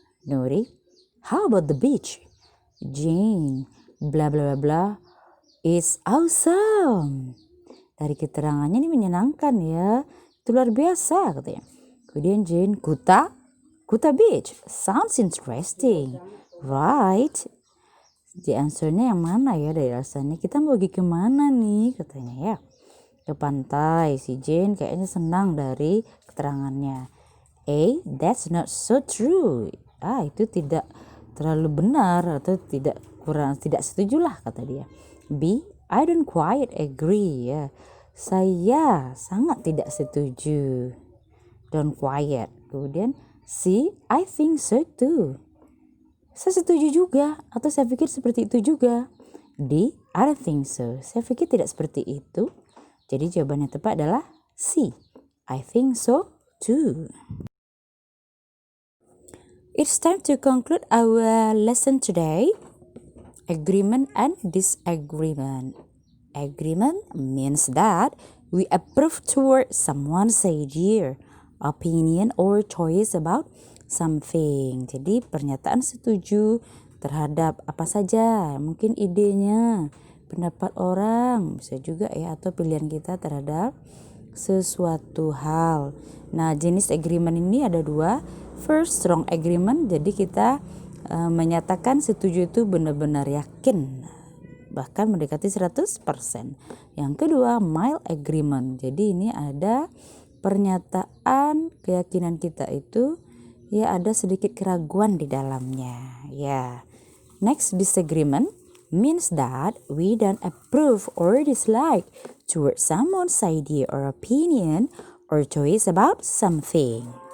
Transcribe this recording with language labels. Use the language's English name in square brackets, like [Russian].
[English] Nuri, how about the beach? Jane, blah blah blah blah, it's awesome. [Indonesian] Dari keterangannya ini menyenangkan ya, itu luar biasa katanya. Kemudian [English] Jane, Kuta Beach, sounds interesting, right? [Indonesian] The answernya yang mana ya dari alasannya? Kita mau pergi kemana nih katanya ya? Ke pantai. Si Jane kayaknya senang dari keterangannya. [English] A, that's not so true. [Indonesian] Itu tidak terlalu benar atau tidak setujulah kata dia. B, [English] I don't quite agree [Indonesian] ya. Saya sangat tidak setuju. [English] Don't quite. Kemudian C, I think so too. [Indonesian] Saya setuju juga atau saya pikir seperti itu juga. [English] D, I don't think so. [Indonesian] Saya pikir tidak seperti itu. Jadi jawabannya tepat adalah C, [English] I think so too. It's time to conclude our lesson today. Agreement and disagreement. Agreement means that we approve toward someone's idea, opinion, or choice about something. [Indonesian] Jadi pernyataan setuju terhadap apa saja, mungkin idenya, pendapat orang, bisa juga ya, atau pilihan kita terhadap sesuatu hal. Nah, jenis agreement ini ada 2. [English] First, strong agreement, [Indonesian] jadi kita menyatakan setuju itu benar-benar yakin, bahkan mendekati 100%. Yang kedua, mild agreement, jadi ini ada pernyataan keyakinan kita itu ya ada sedikit keraguan di dalamnya ya. [English] Next, disagreement means that we don't approve or dislike towards someone's idea or opinion or choice about something.